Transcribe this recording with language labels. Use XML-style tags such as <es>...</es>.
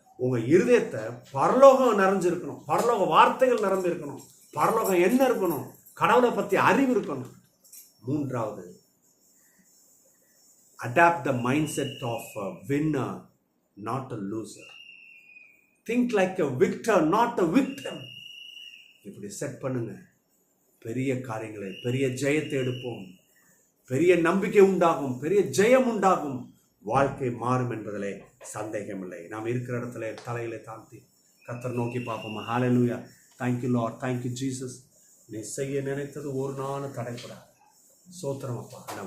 <ta>உங்க இருதயத்தை பரலோகம் நிறைஞ்சிருக்கணும், பரலோக வார்த்தைகள் நிரம்பியிருக்கணும், பரலோகம் என்ன இருக்கணும், கடவுளை பத்தி அறிவு இருக்கணும்.</ta> <en>3வது, adopt the mind set of a winner, not a loser. Think like a victor, not a victim.</en> <ta>இப்படி செட் பண்ணுங்க. பெரிய காரியங்களை, பெரிய ஜெயத்தை எடுப்போம். பெரிய நம்பிக்கை உண்டாகும், பெரிய ஜெயம் உண்டாகும், வாழ்க்கை மாறும் என்பதிலே சந்தேகமில்லை. நாம் இருக்கிற இடத்துல தலையில தாழ்த்தி கர்த்தர் நோக்கி பார்ப்போம். ஹalleluya.</ta> <en>Thank you Lord, thank you Jesus.</en> <ta>நீ செய்ய நினைத்தது ஒரு நாளும் தடைப்படாது. சோத்திரம் அப்பா.</ta>